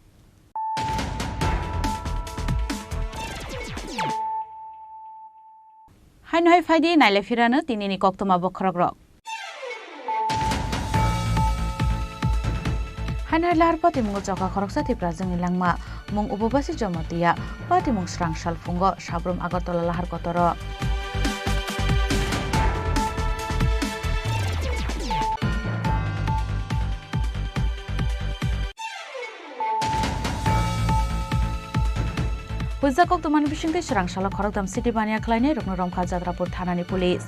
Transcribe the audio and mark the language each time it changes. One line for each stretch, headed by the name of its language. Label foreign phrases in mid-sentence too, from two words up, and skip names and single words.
Kok Borok: हाइन हाइ फाइदि नाइलेफिरानो तिनिनि कक्तमा बखरग्रक। हाइन हाइ लाहार पातिमुंग जका खरकसा तिप्रा जोंनि लांमा मुं उपबासि जमतिया पातिमुं स्रां सालफुंग साब्रम आगरतला लाहार कतर। Hujakok tuman bisingte serang sala khorokdam city bania khlaine rokno romkha jatrapur thanani police.